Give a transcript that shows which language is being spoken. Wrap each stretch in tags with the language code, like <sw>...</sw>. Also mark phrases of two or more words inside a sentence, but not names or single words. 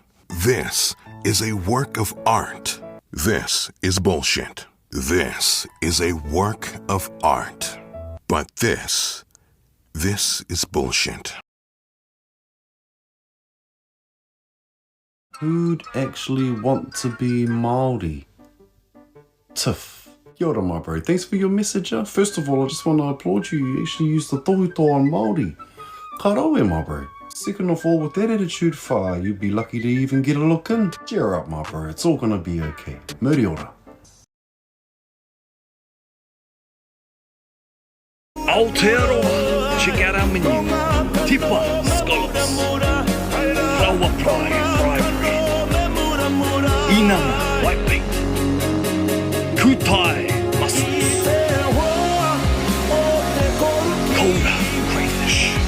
<en>This is a work of art. This is bullshit. This is a work of art. But this is bullshit. Who'd actually want to be Māori?</en> <mi>Tiff. Kia ora,</mi> <en>my bro. Thanks for your message. First of all, I just want to applaud you. You actually used the tohutoa on Māori.</en> <mi>Ka rawe,</mi> <en>my bro. Second of all, with that attitude, you'd be lucky to even get a look in. Cheer up, my bro. It's all gonna be okay.</en> <mi>Muri ora.</mi> <en>Aotearoa, check out our menu. Tipa, scallops. Rawa fry, fried bread. Inanga, white bean. Kutai, mussels. Kora, crayfish.</en>